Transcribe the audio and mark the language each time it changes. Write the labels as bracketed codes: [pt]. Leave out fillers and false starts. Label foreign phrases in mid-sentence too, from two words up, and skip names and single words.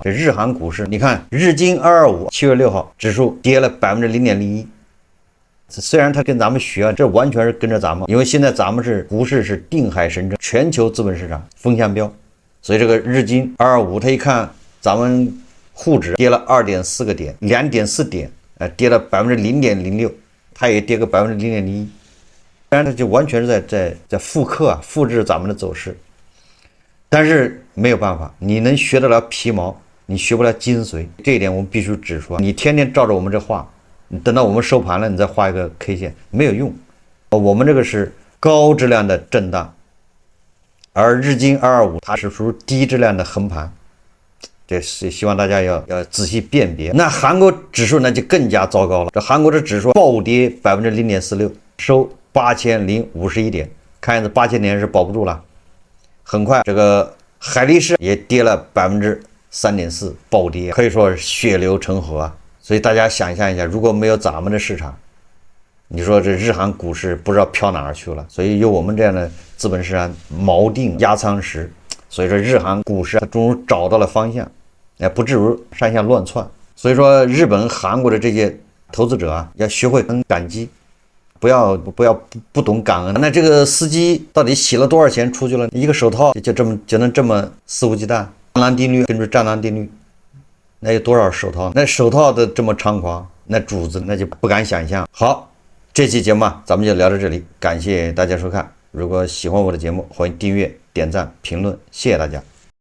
[zh] 這日韓股市，你看日經225 7月6號指數跌了0.01%， 雖然他跟咱們學，這完全是跟着咱們，因為現在咱們是股市是定海神針，全球資本市場風向標，所以這個日經225，他一看咱們滬指跌了2.4個點，2.4點，跌了0.06%，它也跌個0.01%，当然它就完全是在复制咱们的走勢，但是沒有辦法，你能學得了皮毛，你學不了精髓，這一點我們必須指出。你天天照着我們這畫，你等到我們收盤了，你再畫一個 K 線沒有用。我們這個是高質量的震盪，而日經225它是屬於低質量的橫盤。這是希望大家要仔細辨別。那韓國指數那就更加糟糕了，這韓國的指數暴跌0.46%，收8051點，看樣子8000 點是保不住了。很快这個海力士也跌了3.4%，暴跌，可以說是血流成河啊。所以大家想象一下，如果没有咱們的市場，你說這日韓股市不知道飄哪兒去了。所以有我們這樣的資本市場锚定壓艙石，所以說日韓股市它終於找到了方向，不至於上下亂竄。所以說日本、韓國的這些投資者啊，要學會很感激，不懂感恩。那這個司機到底洗了多少錢出去了？一個手套就能這麼肆無忌憚？蟑螂定律，根據蟑螂定律，那有多少手套？那手套的這麼猖狂，那主子那就不敢想象。好，這期節目咱們就聊到這裡，感謝大家收看。如果喜歡我的節目，歡迎訂閱、點讚、評論，謝謝大家。